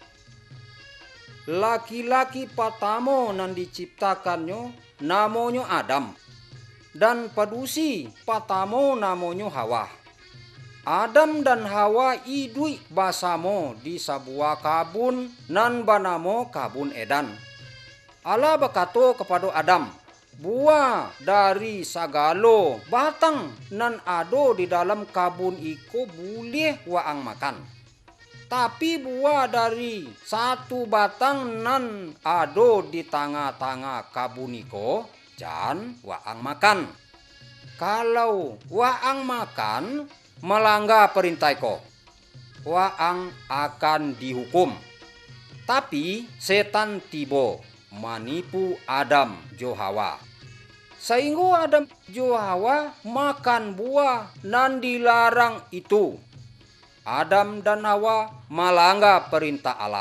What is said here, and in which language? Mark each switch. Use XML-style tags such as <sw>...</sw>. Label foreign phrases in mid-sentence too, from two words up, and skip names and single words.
<min>Laki-laki pertama nan diciptakannya namanya Adam, dan padusi pertama namanya Hawa. Adam dan Hawa hidup bersama di sebuah kabun nan bernama Kabun Eden. Allah berkata kepada Adam, buah dari segala batang nan ada di dalam kabun iko boleh waang makan. Tapi buah dari satu batang nan ada di tengah-tengah kabun iko jangan waang makan. Kalau waang makan melanggar perintah iko, waang akan dihukum. Tapi setan tiba menipu Adam jo Hawa. Sehingga Adam jo Hawa makan buah nan dilarang itu.</min> <id>Adam dan Hawa melanggar perintah Allah.</id>